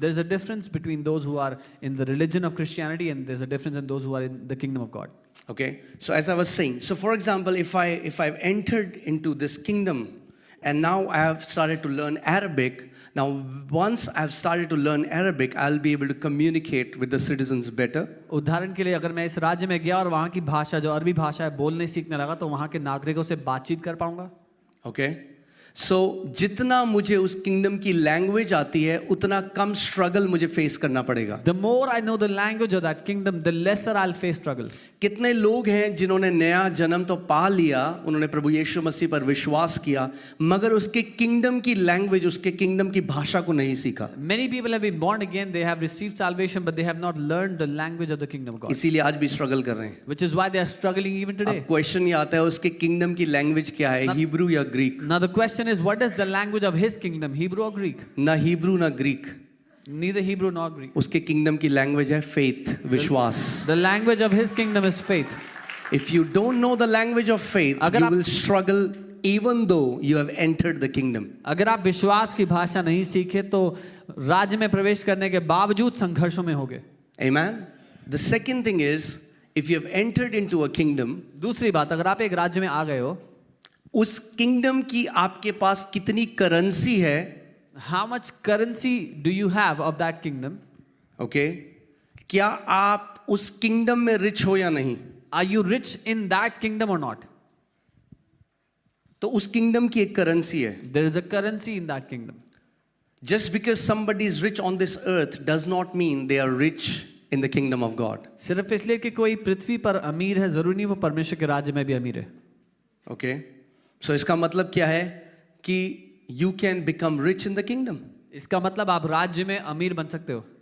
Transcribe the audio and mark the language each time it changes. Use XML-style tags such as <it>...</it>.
<en>There's a difference between those who are in the religion of Christianity and there's a difference in those who are in the kingdom of God. Okay. So as I was saying, so for example, if I've entered into this kingdom and now I have started to learn Arabic, now once I've started to learn Arabic, I'll be able to communicate with the citizens better.</en> <hi>उदाहरण के लिए अगर मैं इस राज्य में गया और वहाँ की भाषा जो अरबी भाषा है बोलने सीखने लगा तो वहाँ के नागरिकों से बातचीत कर पाऊंगा.</hi> <en>Okay.</en> <hi>So जितना मुझे उस किंगडम की लैंग्वेज आती है उतना कम स्ट्रगल मुझे फेस करना पड़ेगा.</hi> <en>The more I know the language of that kingdom, the lesser I'll face struggle.</en> <hi>कितने लोग हैं जिन्होंने नया जन्म तो पा लिया, उन्होंने प्रभु यीशु मसीह पर विश्वास किया, मगर उसके किंगडम की लैंग्वेज, उसके किंगडम की भाषा को नहीं सीखा.</hi> <en>Many people have been born again, they have received salvation, but they have not learned the language of the kingdom of God.</en> <hi>इसीलिए आज भी स्ट्रगल कर रहे हैं.</hi> <en>Which is why they are struggling even today.</en> <hi>अब question ये आता है उसके किंगडम की लैंग्वेज क्या है, हिब्रू या Greek?</hi> <en>Now the question is, what is the language of his kingdom, Hebrew or Greek?</en> <hi>ना हिब्रू ना Greek.</hi> <en>Neither Hebrew nor Greek.</en> <hi>उसके किंगडम की लैंग्वेज है फेथ, विश्वास.</hi> <en>The language of his kingdom is faith. If you don't know the language of faith,</en> <hi>अगर</hi> <en>you</en> <hi>आप-</hi> <en>will struggle even though you have entered the kingdom.</en> <hi>अगर आप विश्वास की भाषा नहीं सीखे तो राज्य में प्रवेश करने के बावजूद संघर्षों में होगे.</hi> <en>Amen. The second thing is, if you have entered into a kingdom,</en> <hi>दूसरी बात, अगर आप एक राज्य में आ गए हो, उस किंगडम की आपके पास कितनी करेंसी है,</hi> <en>how much currency do you have of that kingdom? okay?</en> <hi>क्या आप उस किंगडम में रिच हो या नहीं?</hi> <en>Are you rich in that kingdom or not?</en> <hi>तो उस किंगडम की एक करेंसी है.</hi> <en>There is a currency in that kingdom. Just because somebody is rich on this earth does not mean they are rich in the kingdom of God.</en> <hi>सिर्फ इसलिए कि कोई पृथ्वी पर अमीर है जरूरी नहीं वो परमेश्वर के राज्य में भी अमीर है.</hi> <en>Okay? So</en> <hi>इसका मतलब क्या है कि</hi> <en>you can become rich in the kingdom.</en> <hi>इसका मतलब आप राज्य में अमीर बन सकते हो.</hi>